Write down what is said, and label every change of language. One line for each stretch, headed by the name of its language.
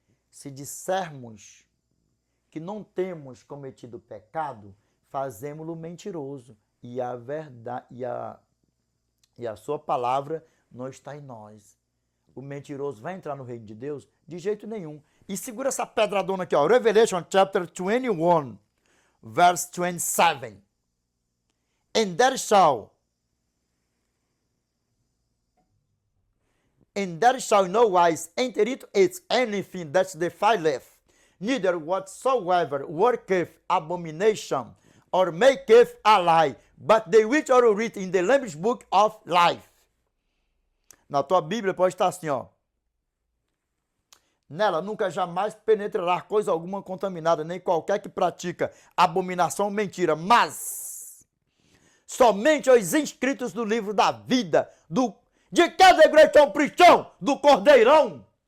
Portuguese: Se dissermos que não temos cometido pecado, fazemo-lo mentiroso e a verdade e a sua palavra não está em nós. O mentiroso vai entrar no reino de Deus? De jeito nenhum. E segura essa pedradona aqui, ó.
English: Revelation chapter 21, verse 27. And there shall no wise enter into it anything that defileth, neither whatsoever worketh abomination, or maketh a lie, but they which are written in the Lamb's book of life.
Portuguese: Na tua Bíblia pode estar assim, ó. Nela nunca jamais penetrará coisa alguma contaminada, nem qualquer que pratica abominação ou mentira, mas somente os inscritos do livro da vida, de cada Great Preaching, do Cordeirão.